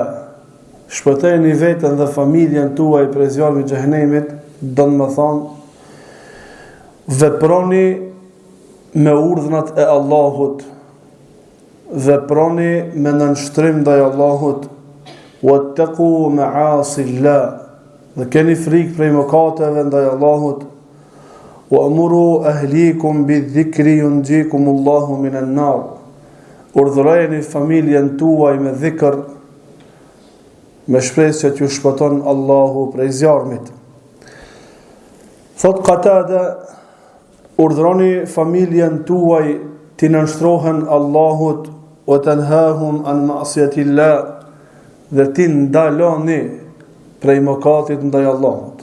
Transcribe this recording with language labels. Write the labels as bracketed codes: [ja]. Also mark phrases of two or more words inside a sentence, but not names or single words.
[sq] Shpëtojni veten dhe familjen tuaj prej zjarmit të xhehenemit, do të thonë veproni me urdhnat e Allahut, veproni me nënshtrim ndaj Allahut, [ar] واتقوا معاصي الله, [sq] dhe keni frikë prej mëkateve ndaj Allahut, [ar] وأمروا أهليكم بالذكر ينجيكم الله من النار. [sq] Urdhërojeni familjen tuaj me dhikr, me shpresë që t'ju shpëton Allahu prej zjarmit. Thot Qatada: urdhroni familjen tuaj të nënshtrohen Allahut, [ar] وتنهاهم عن معصية الله, [sq] dhe ti ndaloni prej mëkatit ndaj Allahut.